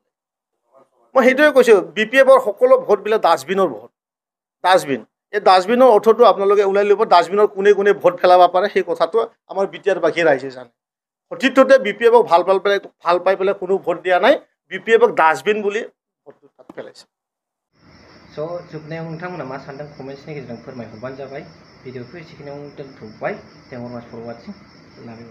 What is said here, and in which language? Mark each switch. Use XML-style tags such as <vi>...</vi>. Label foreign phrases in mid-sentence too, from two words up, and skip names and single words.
<as>মই সেইটোৱে কৈছোঁ, বিপিএফৰ সকলো ভোটবিলাক ডাষ্টবিনৰ ভোট। ডাষ্টবিন, এই ডাষ্টবিনৰ অৰ্থটো আপোনালোকে ওলাই ল'ব। ডাষ্টবিনৰ কোনে ভোট পেলাব পাৰে সেই কথাটো আমাৰ বিটিআৰবাসী ৰাইজে জানে। সঠিকতে বিপিএফক ভাল পাই পেলাই কোনো ভোট দিয়া নাই, বিপিএফক ডাষ্টবিন বুলি ভোটটো তাত পেলাইছে।</as> <brx>स' जोबनायाव नोंथांमोना मा सानदों कमेन्ट्सनि गेजेरजों फोरमायहरबानो जाबाय। भिडिअखौ एसेखिनियाव दोनथ'बाय।</brx> <en>thank you much for watching.</en>